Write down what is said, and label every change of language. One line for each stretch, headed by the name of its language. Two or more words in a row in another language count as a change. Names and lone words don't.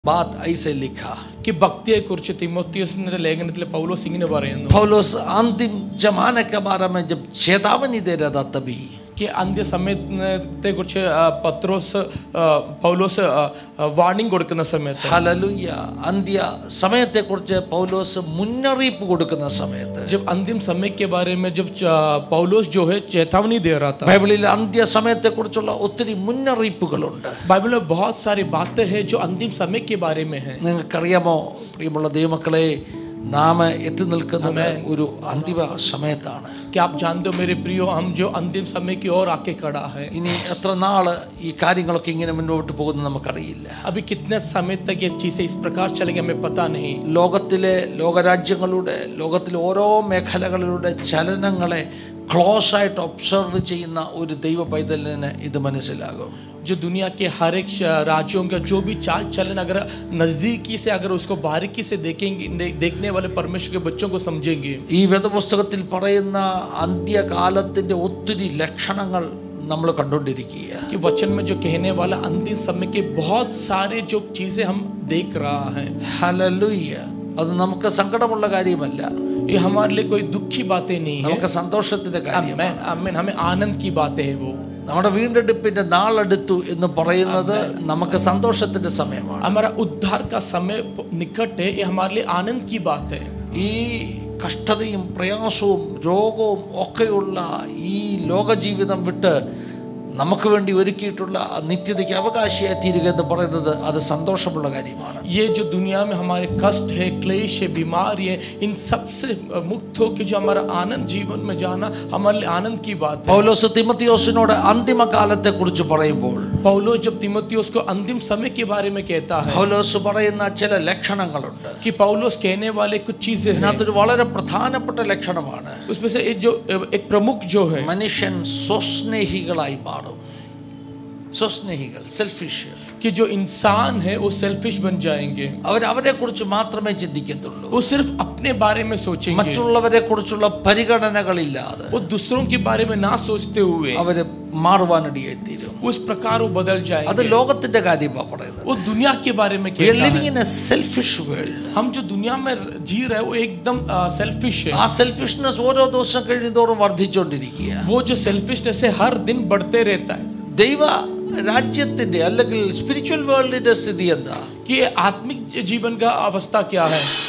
Hindi: बात ऐसे लिखा
Malayalam: कि ഭക്തിയെക്കുറിച്ച് തിമോത്തിയോസിന്റെ ലേഖനത്തിൽ പൗലോസ് ഇങ്ങനെ പറയുന്നു.
Hindi: पौलुस अंतिम जमाने के बारे में जब चेतावनी दे रहा था तभी
Malayalam: कि അന്ത്യ സമയത്തെക്കുറിച്ച് പൗലോസ് വാർണിംഗ് കൊടുക്കുന്ന സമയത്ത് ഹല്ലേലൂയ अंत्य സമയത്തെക്കുറിച്ച് പൗലോസ് മുന്നറിയിപ്പ് കൊടുക്കുന്ന സമയത്ത്
Hindi: जब अंतिम समय के बारे में जब पौलुस जो है चेतावनी दे रहा था.
Malayalam: ബൈബിളിൽ അന്ത്യ സമയത്തെക്കുറിച്ചുള്ള ഒത്തിരി മുന്നറിയിപ്പുകളുണ്ട്.
Hindi: बाइबल में बहुत सारी बातें हैं जो अंतिम समय के बारे में हैं.
Malayalam: നിങ്ങൾക്കറിയാമോ പ്രിയമുള്ള ദൈവമക്കളെ, നാം എത്തി നിൽക്കുന്നത് ഒരു അന്തിമ സമയത്താണ്.
Hindi: क्या आप जानते हो मेरे प्रियो, हम जो अंतिम समय की ओर आके खड़ा है.
Malayalam: ഇനി എത്ര നാള് ഈ കാര്യങ്ങളൊക്കെ ഇങ്ങനെ മുന്നോട്ട് പോകുന്നത് നമുക്കറിയില്ല.
Hindi: अभी कितने समय तक ये चीजें इस प्रकार चलेंगे हमें पता नहीं.
Malayalam: ലോകത്തിലെ ലോകരാജ്യങ്ങളുടെ ലോകത്തിലെ ഓരോ മേഖലകളിലൂടെ ചലനങ്ങളെ ക്ലോസ് ആയിട്ട് ഒബ്സർവ് ചെയ്യുന്ന ഒരു ദൈവ പൈതലിന് ഇത് മനസ്സിലാകും.
Hindi: जो दुनिया के हर एक राज्यों का जो भी चाल चलन अगर नजदीकी से अगर उसको बारीकी से देखेंगे, देखने वाले परमेश्वर के बच्चों को समझेंगे.
Malayalam: ഈ വേദപുസ്തകത്തിൽ പറയുന്ന അന്ത്യകാലത്തിന്റെ ഒത്തിരി ലക്ഷണങ്ങൾ നമ്മൾ കണ്ടുകൊണ്ടിരിക്കുക.
Hindi: कि वचन में जो कहने वाला अंतिम समय के बहुत सारे जो चीजें हम देख रहा है.
Malayalam: ഹല്ലേലൂയ. അത് നമുക്ക് സങ്കടമുള്ള കാര്യമല്ല,
Hindi: ये हमारे लिए कोई दुख की बातें नहीं है.
Malayalam: നമുക്ക് സന്തോഷത്തിന്റെ കാര്യമാണ്.
Hindi: आमीन. हमें आनंद की बातें है वो.
Malayalam: നമ്മുടെ വീണ്ടെടുപ്പിന്റെ നാളെടുത്തു എന്ന് പറയുന്നത് നമുക്ക് സന്തോഷത്തിന്റെ സമയമാണ്.
Hindi: हमारा उद्धार का समय निकट है, ये हमारे लिए आनंद की बात है.
Malayalam: ഈ കഷ്ടതയും പ്രയാസവും രോഗവും ഒക്കെയുള്ള ഈ ലോകജീവിതം വിട്ട് നമുക്ക് വേണ്ടി ഒരുക്കിയിട്ടുള്ള നിത്യതയ്ക്ക് അവകാശിയായി തീരുക എന്ന് പറയുന്നത് അത് സന്തോഷമുള്ള കാര്യമാണ്.
Hindi: ये जो दुनिया में हमारे कष्ट है, क्लेश है, बीमारी है, इन सब से मुक्त होकर जो हमारा आनंद जीवन में जाना हमारे लिए आनंद की बात है.
Malayalam: പൗലോസ് തിമോത്തിയോസിനോട് അന്തിമകാലത്തെ കുറിച്ച് പറയുമ്പോൾ
Hindi: पौलुस जब तिमोथियुस को अंतिम समय के बारे में कहता है,
Malayalam: പൗലോസ് പറയുന്ന ചില ലക്ഷണങ്ങളുണ്ട്.
Hindi: कि पौलुस कहने वाले कुछ चीजें हैं.
Malayalam: അതിനകത്തൊരു വളരെ പ്രധാനപ്പെട്ട ലക്ഷണമാണ്
Hindi: उसमें से एक प्रमुख जो है,
Malayalam: മനുഷ്യൻ സ്വസ്നേഹികളായി മാറും. സ്വസ്നേഹികൾ, സെൽഫിഷ്.
Hindi: कि जो इंसान है वो सेल्फिश बन जाएंगे.
Malayalam: അവരെ കുറിച്ച് മാത്രമേ ചിന്തിക്കത്തുള്ളൂ.
Hindi: वो सिर्फ अपने बारे में सोचेंगे.
Malayalam: മറ്റുള്ളവരെ കുറിച്ചുള്ള പരിഗണനകളില്ലാതെ
Hindi: वो दूसरों के बारे में ना सोचते हुए
Malayalam: അവര് മാറുവാനിടയായി തീരും.
Hindi: उस प्रकार वो बदल
Malayalam: അത്
Hindi: जाएंगे.
Malayalam: ലോകത്തിന്റെ കാര്യമാണ് പറയുന്നത്.
Hindi: वो दुनिया के बारे में
English: We are
Hindi: कहता
English: living
Hindi: है.
English: in a selfish world.
Hindi: हम जो दुनिया में जी रहे हैं वो एकदम सेल्फिश है.
Malayalam: ആ സെൽഫിഷ്നെസ് ഓരോ ദിവസം കഴിയുന്തോറും വർദ്ധിച്ചുകൊണ്ടിരിക്കുക.
Hindi: वो जो सेल्फिशनेस है हर दिन बढ़ते रहता है.
Malayalam: ദൈവ രാജ്യത്തിന്റെ അല്ലെങ്കിൽ
English: spiritual world
Malayalam: സ്ഥിതി എന്താ?
Hindi: कि आत्मिक जीवन का अवस्था क्या है?